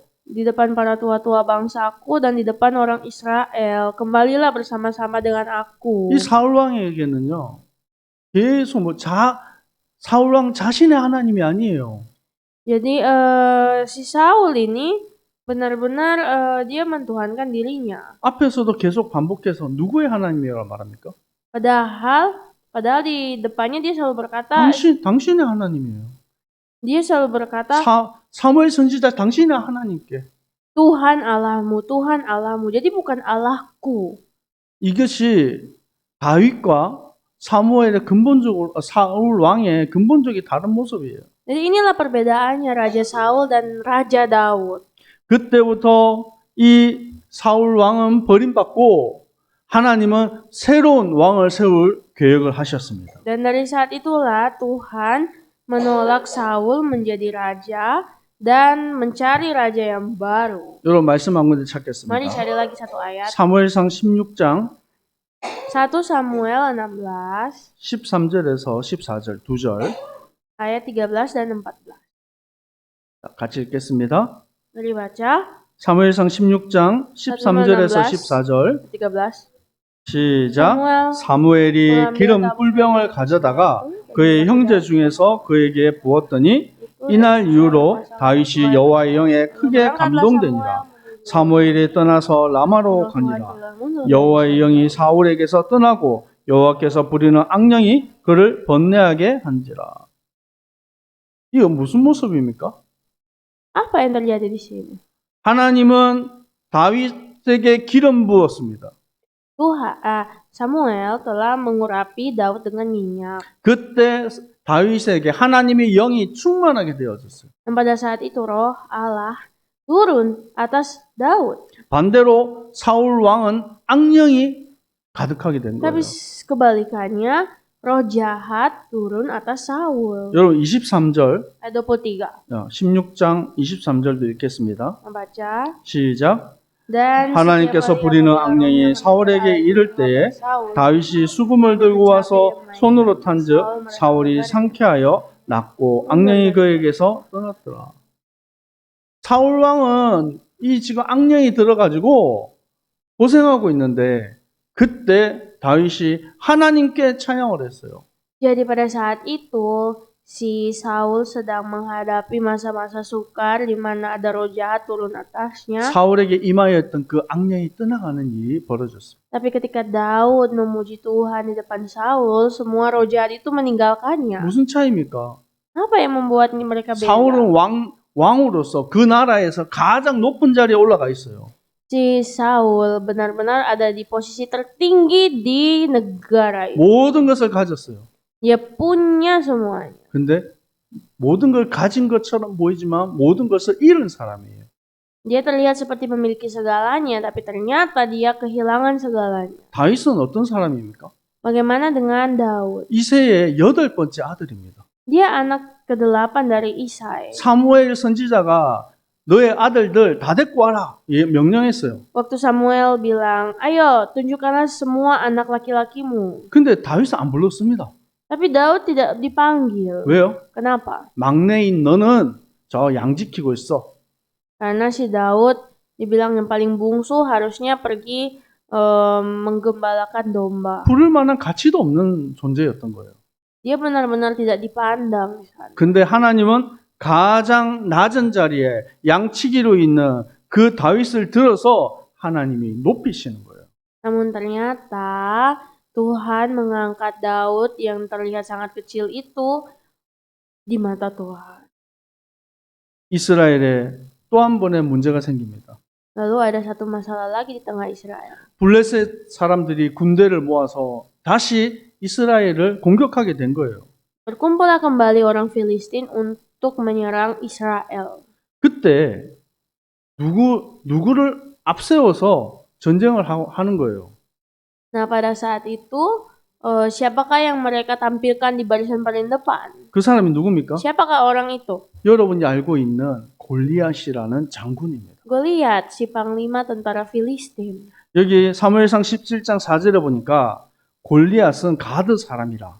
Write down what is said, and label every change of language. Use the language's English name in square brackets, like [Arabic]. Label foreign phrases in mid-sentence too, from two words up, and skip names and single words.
[Indonesian] di depan para tua-tua bangsaku dan di depan orang Israel. Kembalilah bersama-sama dengan aku. [Korean] 이 사울 왕에게는요, 계속 사울 왕 자신의 하나님이 아니에요. [Indonesian] Jadi si Saul ini benar-benar dia mentuhankan dirinya. [Korean] 앞에서도 계속 반복해서 누구의 하나님이라고 말합니까? [Indonesian] Padahal di depannya dia selalu berkata, [Korean] 당신의 하나님이에요. [Indonesian] dia selalu berkata, [Korean] 사무엘 선지자 당신의 하나님께. [Indonesian] Tuhan Allahmu, Tuhan Allahmu. Jadi bukan Allahku. [Korean] 이것이 다윗과 사무엘의 사울 왕의 근본적인 다른 모습이에요. [Indonesian] Jadi inilah perbedaannya Raja Saul dan Raja Daud. [Korean] 그때부터 이 사울 왕은 버림받고 하나님은 새로운 왕을 세울 계획을 하셨습니다. [Indonesian] Dan dari saat itulah Tuhan menolak Saul menjadi raja dan mencari raja yang baru. [Korean] 여러분 말씀 한 군데 [Indonesian] Mari [Korean] 찾겠습니다. [Indonesian] cari lagi satu ayat. [Korean] 사무엘상 16장 [Indonesian] 1 Samuel 16 [Korean] 13절에서 14절 2절 [Indonesian] ayat 13 dan 14. [Korean] 같이 읽겠습니다. [Indonesian] Mari baca [Korean] 사무엘상 16장 13절에서 14절 13. 시작. 사무엘이 기름 꿀병을 가져다가 그의 형제 중에서 그에게 부었더니 이날 이후로 다윗이 여호와의 영에 크게 감동되니라. 사무엘이 떠나서 라마로 가니라. 여호와의 영이 사울에게서 떠나고 여호와께서 부리는 악령이 그를 번뇌하게 한지라. 이거 무슨 모습입니까? [Indonesian] Apa yang terjadi di sini? [Korean] 하나님은 다윗에게 기름 부었습니다. [Indonesian] Samuel telah mengurapi Daud dengan minyak. [Korean] 그때 다윗에게 하나님의 영이 충만하게 되어졌어요. [Indonesian] Dan pada saat itu roh Allah turun atas Daud. [Korean] 반대로 사울 왕은 악령이 가득하게 된 [Indonesian] Tapi [Korean] 거예요. [Indonesian] kebalikannya, roh jahat turun atas Saul. [Korean] 여러분 23절, [Indonesian] Ayat 23. [Korean] 16장 23절도 읽겠습니다. [Indonesian] Membaca. [Korean] 시작. [Indonesian] Dan [Korean] 하나님께서 [Indonesian] setiap [Korean] 부리는 [Indonesian] kali yang [Korean] 악령이 [Indonesian] mendengar [Korean] 사울에게 이를 때에 Saul, 다윗이 수금을 들고 와서 손으로 탄즉 사울이 상쾌하여 낫고 악령이 그에게서 떠났더라. 사울 왕은 이 지금 악령이 들어가지고 고생하고 있는데 그때 다윗이 하나님께 찬양을 했어요. [Indonesian] Jadi pada saat itu si Saul sedang menghadapi masa-masa sukar di mana ada roh jahat turun atasnya. [Korean] 사울에게 임하였던 그 악령이 떠나가는 일이 벌어졌습니다. [Indonesian] Tapi ketika Daud memuji Tuhan di depan Saul, semua roh jahat itu meninggalkannya. [Korean] 무슨 차이입니까? [Indonesian] Apa yang membuat mereka beda? [Korean] 사울은 왕으로서 그 나라에서 가장 높은 자리에 올라가 있어요. [Indonesian] Si Saul benar-benar ada di posisi tertinggi di negara itu. [Korean] 모든 것을 가졌어요. [Indonesian] Dia punya semuanya. [Korean] 근데 모든 걸 가진 것처럼 보이지만 모든 것을 잃은 사람이에요. [Indonesian] Dia terlihat seperti memiliki segalanya, tapi ternyata dia kehilangan segalanya. [Korean] 다윗은 어떤 사람입니까? [Indonesian] Bagaimana dengan Daud? [Korean] 이새의 8번째 아들입니다. [Indonesian] Dia anak ke-8 dari Isai. [Korean] 사무엘 선지자가 너의 아들들 다 데리고 와라 명령했어요. [Indonesian] Waktu Samuel bilang, ayo tunjukkanlah semua anak laki-lakimu. [Korean] 근데 다윗은 안 불렀습니다. [Indonesian] Tapi Daud tidak dipanggil. [Korean] 왜요? [Indonesian] Kenapa? [Korean] 막내인 너는 저 양 지키고 있어. [Indonesian] Karena si Daud dibilang yang paling bungsu harusnya pergi menggembalakan domba. [Korean] 부를 만한 가치도 없는 존재였던 거예요. [Indonesian] Dia benar-benar tidak dipandang di sana. [Korean] 근데 하나님은 가장 낮은 자리에 양치기로 있는 그 다윗을 들어서 하나님이 높이시는 거예요. [Indonesian] Namun ternyata Tuhan mengangkat Daud yang terlihat sangat kecil itu di mata Tuhan. [Korean] 이스라엘에 또 한 번의 문제가 생깁니다. [Indonesian] Lalu ada satu masalah lagi di tengah Israel. [Korean] 블레셋 사람들이 군대를 모아서 다시 이스라엘을 공격하게 된 거예요. [Indonesian] Berkumpullah kembali orang Filistin untuk menyerang Israel. [Korean] 그때 누구를 앞세워서 전쟁을 하는 거예요. [Indonesian] Nah, pada saat itu siapakah yang mereka tampilkan di barisan paling depan? [Korean] 그 사람이 누굽니까? [Indonesian] Siapakah orang itu? [Korean] 여러분이 알고 있는 골리앗이라는 장군입니다. [Indonesian] Goliat, si panglima tentara Filistin. [Korean] 여기 사무엘상 17장 4절에 보니까 골리앗은 가드 사람이라.